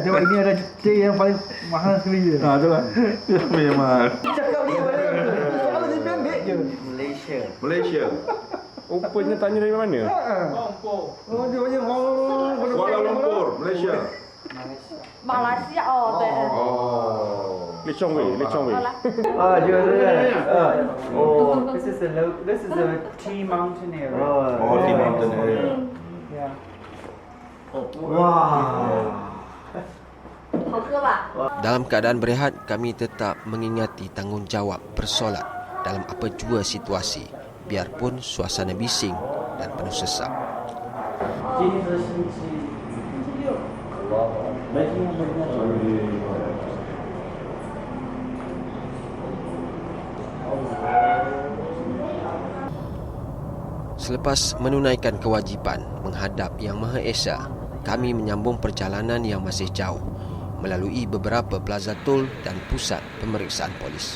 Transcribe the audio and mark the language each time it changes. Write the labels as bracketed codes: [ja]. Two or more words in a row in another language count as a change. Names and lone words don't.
[ms] Tengok ini ada teh yang paling mahal sekali je. Tu lah. Memang. Cakap dia balik. Soalan dia pendek je. Malaysia. Rupanya tanya dari mana? Oh, dia banyak orang. Kuala Lumpur, Malaysia. [zh] Malaysia 对。 Lechong wei. [en] This is a tea mountain area. [ms] Oh, di [en] mountain area. [ms] Yeah. Dalam keadaan berehat, kami tetap mengingati tanggungjawab bersolat dalam apa jua situasi, biarpun suasana bising dan penuh sesak. [zh] 今天是星期 [ms] Selepas menunaikan kewajipan menghadap Yang Maha Esa, kami menyambung perjalanan yang masih jauh melalui beberapa plaza tol dan pusat pemeriksaan polis.